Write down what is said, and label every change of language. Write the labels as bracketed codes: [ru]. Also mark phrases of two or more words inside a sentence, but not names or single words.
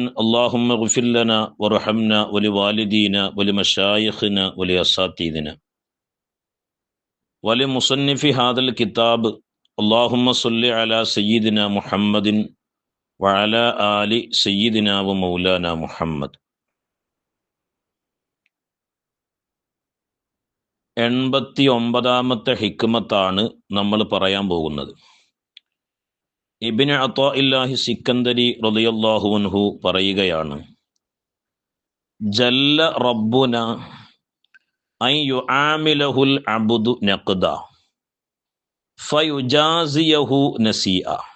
[ar] اللهم اغفر لنا وارحمنا ولوالدينا ولمشايخنا ولأساتذتنا ولمصنف هذا الكتاب. اللهم صل على سيدنا محمد وعلى آل سيدنا ومولانا محمد. [ml] 89-ാമത്തെ ഹിക്മത്താണ് നമ്മൾ പറയാൻ പോകുന്നത്. ഇബ്നു അത്താഇല്ലാഹി സിക്കന്ദരി [ar] رضي الله عنه [ml] പറയുകയാണ്, [ar] جل ربنا أن يعامله العبد نقدا فيجازيه نسيئة.